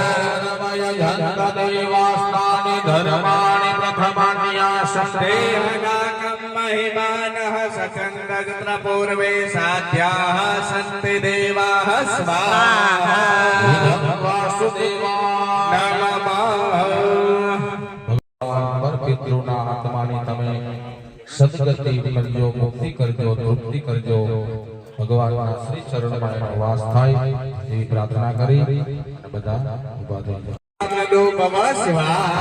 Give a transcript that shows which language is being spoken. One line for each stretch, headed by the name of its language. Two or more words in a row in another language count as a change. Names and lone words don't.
Sanskrit: देवास्तानि धर्माणि प्रथमान्यासन्ते देवनाकं महिमानः सकन्दत्र पूर्वे साध्याः सन्ति देवाः स्वाहा वासुदेवाय नमः
Gujarati: પર પિતૃના આત્માની તમે સદગતિ કરજો, મુક્તિ કરજો, તૃપ્તિ કરજો. ભગવાનના શ્રી ચરણમાં એનો વાસ થાય એવી પ્રાર્થના કરી અને બધા ઉભા થઈ જાય.
Sanskrit: भव स्वाहा